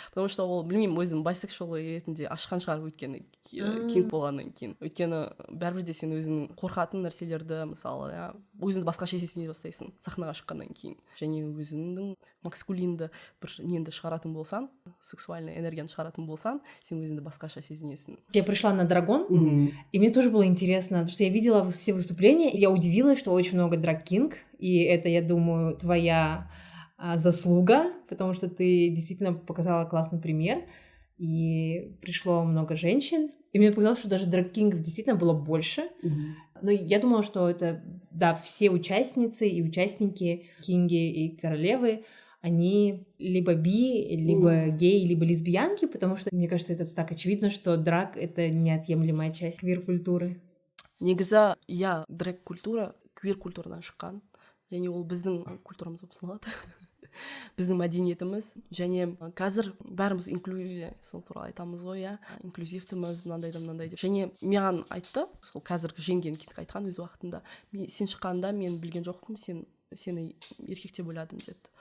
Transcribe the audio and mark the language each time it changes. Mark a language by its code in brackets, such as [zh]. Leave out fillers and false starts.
[ru] Потому что [kk] ол, білмеймін, өзім байсексуал ретінде ашқан шығар, өйткені кинг болғаннан кейін. Өйткені бәрібір де сен өзің қорқатын нәрселерді, мысалы, өзіңді басқаша сезіне бастайсың сахнаға шыққаннан кейін. Және өзіңнің маскулинді бір ненді шығаратын болсаң, сексуальный энергияны шығаратын болсаң, сен өзіңді басқаша сезінесің. [ru] Я пришла на Драгон, и мне тоже было интересно, потому что я видела все выступления, и я удивилась, что очень много драг-кинг, и это, я думаю, твоя заслуга, потому что ты действительно показала классный пример, и пришло много женщин, и мне показалось, что даже драг-кингов действительно было больше, но я думала, что это, да, все участницы и участники кинги и королевы, они либо би, либо геи, либо лесбиянки, потому что, мне кажется, это так очевидно, что драг — это неотъемлемая часть квир-культуры. [kk] Негізі, драг-культура квир-культурадан шыққан, және ол біздің культурамыз болып саналады. Біздің мәдениетіміз, және қазір бәріміз инклюзия, сол туралы айтамыз ғой, инклюзивтіміз, мынандай деп. Және маған айтты, сол қазіргі жеңген кинг айтқан өз уақытында, сен шыққанда мен білген жоқпын, сені еркек деп ойладым деді.